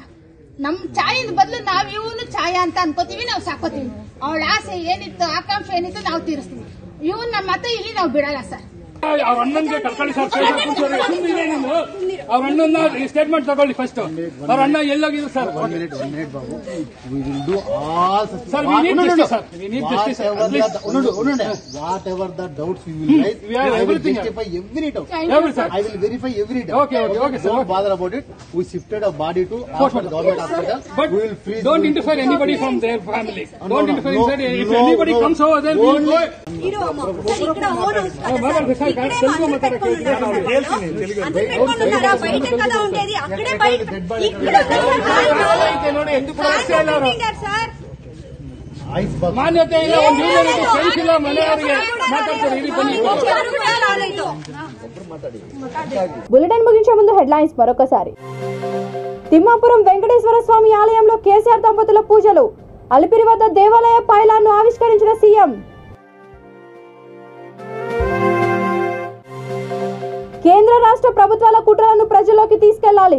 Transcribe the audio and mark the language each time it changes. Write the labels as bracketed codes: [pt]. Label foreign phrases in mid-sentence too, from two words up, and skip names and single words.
[kn] ನಮ್ ಛಾಯದ ಬದಲು ನಾವ್ ಇವನು ಛಾಯಾ ಅಂತ ಅನ್ಕೋತೀವಿ, ನಾವು ಸಾಕೋತೀವಿ. ಅವಳ ಆಸೆ ಏನಿತ್ತು, ಆಕಾಂಕ್ಷೆ ಏನಿತ್ತು ನಾವು ತೀರಿಸ್ತೀವಿ. ಇವನ್ ನಮ್ಮ ಮತ್ತೆ ಇಲ್ಲಿ ನಾವು ಬಿಡಲ್ಲ ಸರ್. ಅವ್ರ ಅಣ್ಣನ್ಗೆ ಕರ್ಕೊಳ್ಳಿ ಸರ್, ಅವ್ರ ಅಣ್ಣನ ಸ್ಟೇಟ್ಮೆಂಟ್ ತಗೊಳ್ಳಿ ಫಸ್ಟ್. ಅವ್ರ ಅಣ್ಣ ಎಲ್ಲೋಗಿದ್ರು ಸರ್? ಸರ್, [en] we need justice, sir. We need justice. Whatever the doubts you will raise, I will justify every doubt. I will verify every doubt. Okay, sir. Don't bother about it. We shifted a body to government hospital. But we will freeze. Don't interfere anybody from their family. Don't interfere inside. If anybody comes over there, we will go. [kn] ಮಾನ್ಯತೆ ಇಲ್ಲ, ಒಂದು ಫ್ರೆಂಡ್ಸ್ ಇಲ್ಲ, ಮನೆಯವರಿಗೆ ಮಾತಾಡ್ತಾರೆ. ಇಲ್ಲಿ ಬನ್ನಿ. [te] బులెటిన్ ముగించే ముందు హెడ్లైన్స్ మరొకసారి. తిమ్మాపురం వెంకటేశ్వర స్వామి ఆలయంలో కేసీఆర్ దంపతుల పూజలు. అలిపిరి వద్ద దేవాలయ పైలాన్ను ఆవిష్కరించిన సీఎం. కేంద్ర రాష్ట్ర ప్రభుత్వాల కుట్రలను ప్రజల్లోకి తీసుకెళ్లాలి.